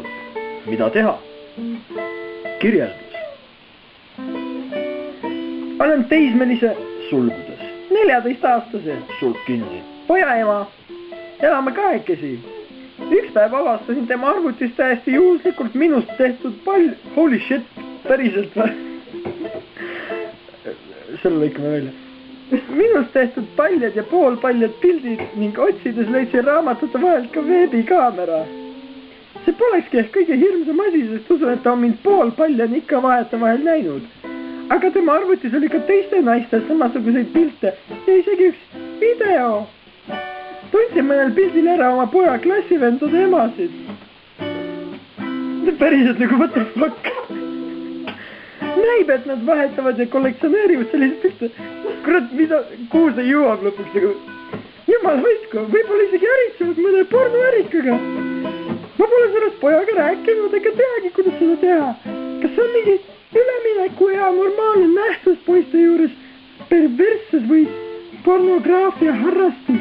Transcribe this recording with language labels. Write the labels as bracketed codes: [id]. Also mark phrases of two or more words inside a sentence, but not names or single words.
[et] Mida teha? Kirjeldus. Olen teismelise sulgudes. 14-aastase sulg kinni. Poja ema. Elame kahekesi. Üks päev avastasin tema arvutist täiesti juhuslikult minust tehtud pall. [en] Holy shit, [et] päriselt või? Selle lõikame välja. Minust tehtud paljad ja poolpaljad pildid ning otsides leidsin raamatute vahelt ka veebikaamera. See polekski ehk kõige hirmsam asi, sest usun, et ta on mind poolpaljad ikka vaheta vahel näinud. Aga tema arvutis oli ka teiste naiste samasuguseid pilte ja isegi üks video. Tundsin mõnel pildil ära oma poja klassivendade emasid. Päriselt nagu [en] what the fuck. [et] Näib, et nad vahetavad ja kollektsioneerivad sellised pilte. Kurat, kuhu see jõuab lõpuks nagu? Jumal hoidku, võib-olla isegi äritsevad mõne pornoärikaga. Ma pole sellest pojaga rääkinud ega teagi, kuidas seda teha. Kas see on mingi ülemineku ja normaalne nähtus poiste juures perversses või pornograafia harrastus?